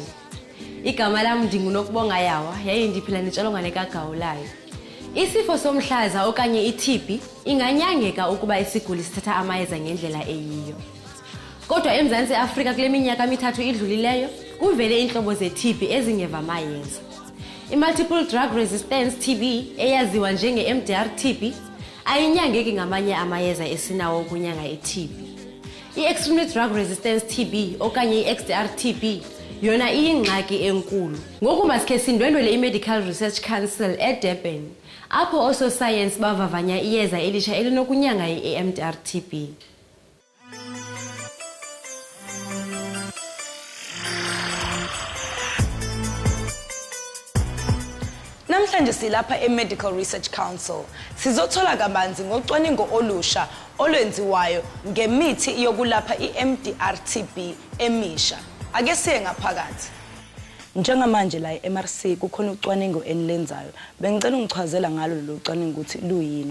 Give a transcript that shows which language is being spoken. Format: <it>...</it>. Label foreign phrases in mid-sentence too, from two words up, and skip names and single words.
<xh>Igama lam ndingunokubonga Yawa yaye ndiphila nentsholongwane kagawulayo. Isifo somhlaza okanye i-TB inganyangeka ukuba isiguli sithatha amayeza ngendlela eyiyo. Kodwa eMzantsi Afrika kule minyaka mithathu idlulileyo kuvele iintlobo ze-TB ezingeva amayeza. I-</xh> <en>multiple drug resistance TB</en> <xh>eyaziwa njenge-MDR TB ayinyangeki ngamanye amayeza esinawo ukunyanga i-TB. I-</xh> <en>extremely drug resistance TB</en> <xh>okanye i-XDR TB yona iyingxaki enkulu. Ngoku masikhe sindwendwele i-Medical Research Council eDurban apho ososayensi bavavanya iyeza elitsha elinokunyanga i-MDR TB.</xh> <zu>Namhlanje silapha e-Medical Research Council sizothola kabanzi ngocwaningo olusha olwenziwayo ngemithi yokulapha i-MDR TB emisha. Ake siye ngaphakathi. Njengamanje la e-MRC kukhona ucwaningo enilenzayo. Bengicela ungichazela ngalo lo cwaningo ukuthi luyini.</zu>